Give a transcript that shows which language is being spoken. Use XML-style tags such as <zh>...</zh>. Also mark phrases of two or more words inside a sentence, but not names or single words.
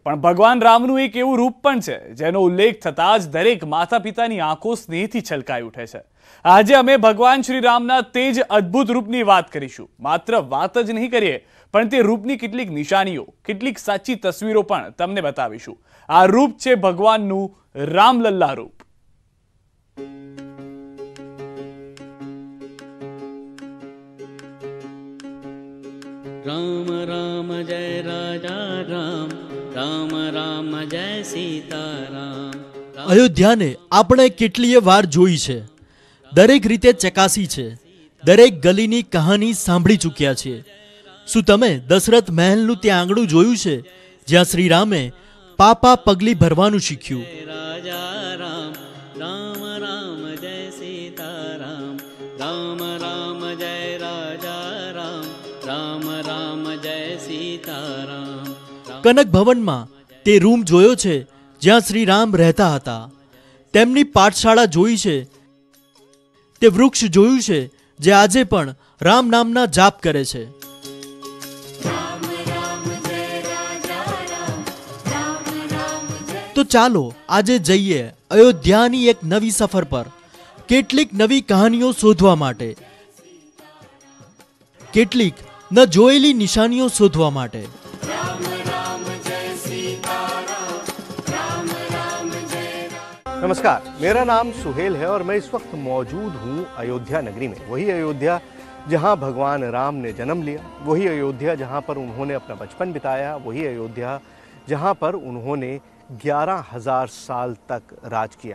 <gu>પણ ભગવાન રામનું એક એવું રૂપ પણ છે જેનો ઉલ્લેખ થતા જ દરેક માતા પિતાની આંખો સ્નેહથી છલકાઈ ઉઠે છે। આજે અમે ભગવાન શ્રી રામના તે જ અદ્ભુત રૂપની વાત કરીશું। માત્ર વાત જ નહીં કરીએ, પણ તે રૂપની કેટલીક નિશાનીઓ, કેટલીક સાચી તસવીરો પણ તમને બતાવીશું। આ રૂપ છે ભગવાનનું રામલલ્લા રૂપ।</gu> <hi>राम राम जय राजा राम, राम राम जय सीताराम।</hi> <gu>અયોધ્યાને આપણે કેટલીય વાર જોઈ છે, દરેક રીતે ચકાસી છે, દરેક ગલીની કહાની સાંભળી ચૂક્યા છીએ। શું તમે દશરથ મહેલનું ત્યાં આંગણું જોયું છે, જ્યાં શ્રી રામે પાપા પગલી ભરવાનું શીખ્યું?</gu> <hi>राजा राम, राम राम जय सीताराम, राम राम जय राजा राम, राम राम जय सीताराम।</hi> <gu>કનક ભવનમાં તે રૂમ જોયો છે જ્યાં શ્રી રામ રહેતા હતા। તેમની પાઠશાળા જોઈ છે, તે વૃક્ષ જોયું છે જે આજે પણ રામ નામના જાપ કરે છે। તો ચાલો આજે જઈએ અયોધ્યાની એક નવી સફર પર, કેટલીક નવી કહાનીઓ શોધવા માટે, કેટલીક ન જોયેલી નિશાનીઓ શોધવા માટે।</gu> <hi>नमस्कार, मेरा नाम सुहेल है और मैं इस वक्त मौजूद हूँ अयोध्या नगरी में। वही अयोध्या जहाँ भगवान राम ने जन्म लिया, वही अयोध्या जहाँ पर उन्होंने अपना बचपन बिताया, वही अयोध्या जहाँ पर उन्होंने 11,000 साल तक राज किया।</hi>